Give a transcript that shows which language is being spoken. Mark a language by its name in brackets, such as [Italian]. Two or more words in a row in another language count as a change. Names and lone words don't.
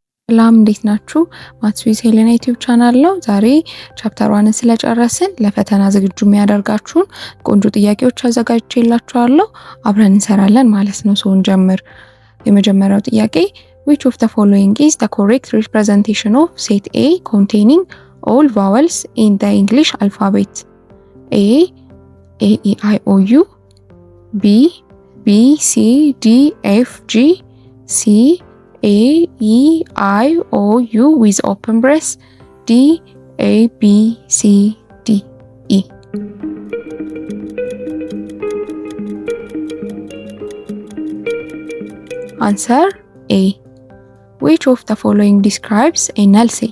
[Amharic] ሰላም እንዴት ናችሁ? ማትስ ዊዝ ሄሌና ዩቲዩብ ቻናል ነው። ዛሬ ቻፕተር 1ን ስለጨረስን ለፈተና ዝግጁ የሚያደርጋችሁን ቆንጆ ጥያቄዎች አዘጋጅቼላችኋለሁ። አብረን እንሰራለን ማለት ነው። እንጀምር። የመጀመሪያው ጥያቄ [English] which of the following is the correct representation of set A containing all vowels in the English alphabet? A E I O U, B B C D F G, C A E I O U with open brace, D A B C D E. Answer A. Which of the following describes a null set?